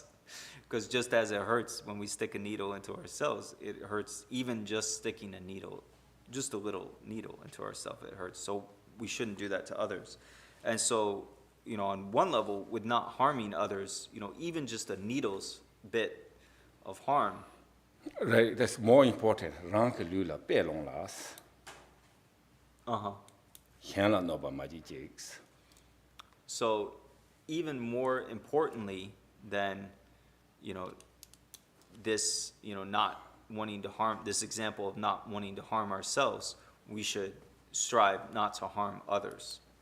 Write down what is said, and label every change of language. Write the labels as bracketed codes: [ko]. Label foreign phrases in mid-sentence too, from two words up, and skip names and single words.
[en] Because just as it hurts when we stick a needle into ourselves, it hurts even just sticking a needle just a little needle into ourselves, it hurts. So we shouldn't do that to others. And so, on one level, with not harming others, even just a needle's bit of harm. Right, that's more important. Rank lula pelong las. Hianla noba maji jigs. So even more importantly than, this, not wanting to harm, this example of not wanting to harm ourselves, we should strive not to harm others.